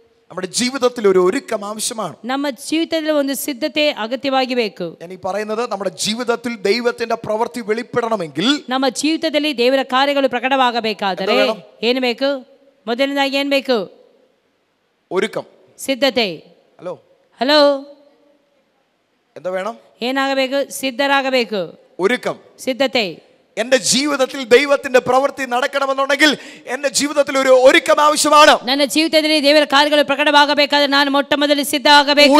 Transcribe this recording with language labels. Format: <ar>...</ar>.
<ml>നമ്മുടെ ജീവിതത്തിൽ ഒരു ഒരുക്കം ആവശ്യമാണ്.</ml> <kn>ನಮ್ಮ ಜೀವಿತದಲ್ಲಿ ಒಂದು ಸಿದ್ಧತೆ ಅಗತ್ಯವಾಗಿ ಬೇಕು.</kn> <ml>ഞാൻ ഈ പറയുന്നത് നമ്മുടെ ജീവിതത്തിൽ ദൈവത്തിന്റെ പ്രവൃത്തി വെളിപ്പെടണമെങ്കിൽ,</ml> <kn>ನಮ್ಮ ಜೀವಿತದಲ್ಲಿ ದೇವರ ಕಾರ್ಯಗಳು ಪ್ರಕಟವಾಗಬೇಕಾದರೆ ಏನು ಬೇಕು? ಮೊದಲನೇದಾಗಿ ಏನು ಬೇಕು?</kn> <ml>ഒരുക്കം,</ml> <kn>ಸಿದ್ಧತೆ.</kn> <en>hello hello,</en> <ml>എന്താ വേണം?</ml> <kn>ಏನಾಗಬೇಕು? ಸಿದ್ಧರಾಗಬೇಕು.</kn> <ml>ഒരുക്കം,</ml> <kn>ಸಿದ್ಧತೆ.</kn> <ml>എന്റെ ജീവിതത്തിൽ ദൈവത്തിന്റെ പ്രവൃത്തി നടക്കണമെന്നുണ്ടെങ്കിൽ എന്റെ ജീവിതത്തിൽ ഒരു ഒരുക്കം ആവശ്യമാണ്.</ml> <kn>ನನ್ನ ಜೀವಿತದಲ್ಲಿ ದೇವರ ಕಾರ್ಯಗಳು ಪ್ರಕಟವಾಗಬೇಕಾದರೆ ನಾನು ಮೊಟ್ಟ ಮೊದಲು ಸಿದ್ಧ ಆಗಬೇಕು.</kn>